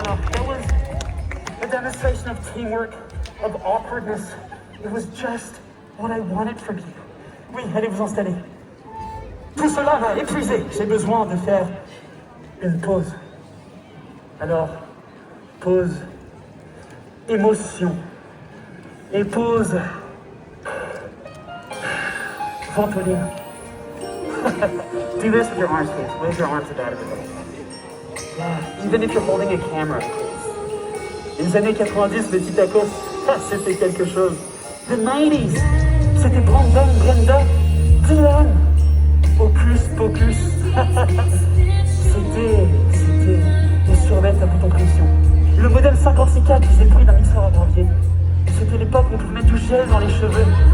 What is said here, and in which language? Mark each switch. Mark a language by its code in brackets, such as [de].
[en] combination of teamwork, of awkwardness. It was just what I wanted from you. [fr] Oui, allez vous installer. Tout cela m'a épuisé. J'ai besoin de faire une pause. Alors, pause émotion. Et pause ventoline. [en] Do this with your arms, please. Raise your arms about everybody. Yeah, even if you're holding a camera, please. [fr] Les années 90, les Titacos, c'était quelque chose. [en] The 90s, [fr] c'était Brandon, Brenda, Dylan, Hocus Pocus. c'était le survêt à bouton pression. Le modèle 56K qui faisait le prix d'un mixeur à gravier. C'était l'époque où on pouvait mettre du gel dans les cheveux.